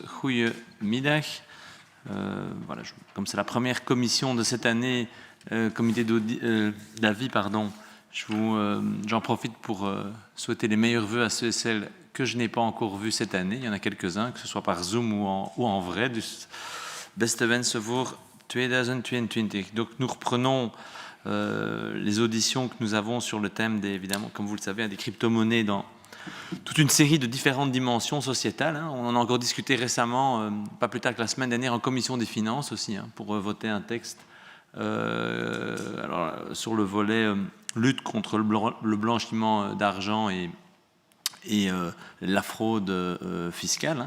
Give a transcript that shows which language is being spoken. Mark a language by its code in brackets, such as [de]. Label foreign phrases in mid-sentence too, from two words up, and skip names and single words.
[nl] Goedemiddag. [fr] Voilà, comme c'est la première commission de cette année, comité d'avis, pardon, j'en profite pour souhaiter les meilleurs vœux à ceux et celles que je n'ai pas encore vus cette année. Il y en a quelques-uns, que ce soit par Zoom ou en vrai. [nl] Dus beste wensen voor 2022. [fr] Donc nous reprenons les auditions que nous avons sur le thème, évidemment, comme vous le savez, des crypto-monnaies dans toute une série de différentes dimensions sociétales. On en a encore discuté récemment, pas plus tard que la semaine dernière, en commission des finances aussi, pour voter un texte alors, sur le volet lutte contre le blanchiment d'argent et la fraude fiscale.